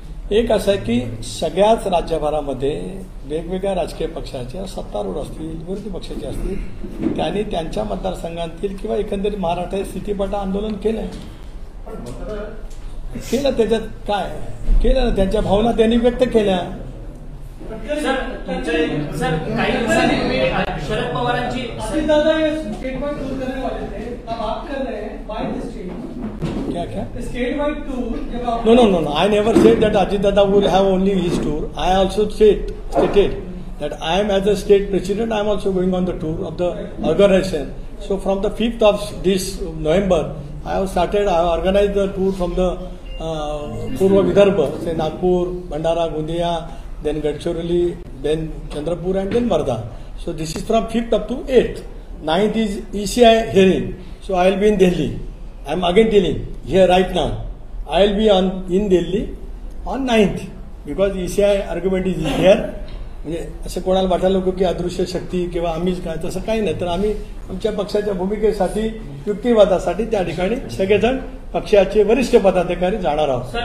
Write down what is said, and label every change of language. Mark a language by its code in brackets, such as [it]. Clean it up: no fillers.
[mr] एक असं आहे की सगळ्याच राज्यभरामध्ये वेगवेगळ्या राजकीय पक्षाचे, सत्तारूढ असतील, विरोधी पक्षाचे असतील, त्यांनी त्यांच्या मतदारसंघातील किंवा एकंदरीत महाराष्ट्रात स्थितीपटा आंदोलन केलं, त्याच्यात काय केलं ना, त्यांच्या भावना त्यांनी व्यक्त केल्या। सर काही दिवसांपूर्वी शरद पवारांची [hi] दादा ये स्टेटवाइड टूर करने वाले थे, अब आप कर रहे हैं बाय द स्टेट। क्या स्टेटवाइड टूर जब आप [en] No. I never said that Ajit Dada will have only his tour. I also stated that I am as a state president, I am also going on the tour of the organization. So from the 5th of this November, I have organized the tour from the Purva Vidarbha, say Nagpur, Bhandara, Gondia, then Gadchiroli, then Chandrapur, and then Wardha. So this is from 5th up to 8th. 9th is ECI hearing. So I will be in Delhi. I am again telling here right now. I will be in Delhi on 9th because ECI argument is here. [mr] म्हणजे असं कोणाला वाटायला नको की अदृश्य शक्ती किंवा आम्हीच काय, तसं काही नाही। तर आम्ही आमच्या पक्षाच्या भूमिकेसाठी, युक्तिवादासाठी त्या ठिकाणी सगळेजण पक्षाचे वरिष्ठ पदाधिकारी जाणार आहोत।